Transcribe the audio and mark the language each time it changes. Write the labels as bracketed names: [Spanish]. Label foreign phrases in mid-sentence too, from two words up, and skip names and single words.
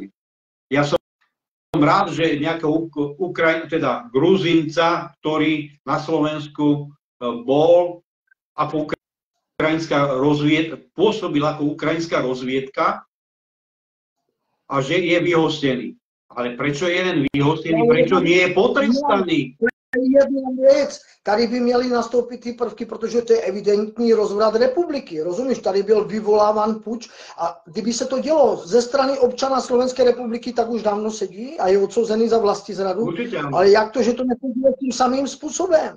[Slovak] Ja som rád, že nejakého Gruzínca, ktorý na Slovensku bol ako ukrajinská rozviedka, pôsobil ako ukrajinská rozviedka a že je vyhostený. Ale prečo je jeden vyhostený, prečo nie je potrestaný? [Czech] Jedna věc, tady by měly nastoupit ty prvky, protože to je evidentní rozvrat republiky. Rozumíš, tady byl vyvoláván puč a kdyby se to dělo ze strany občana Slovenské republiky, tak už dávno sedí a je odsouzený za vlastizradu. Ale jak to, že to nepůjde tím samým způsobem?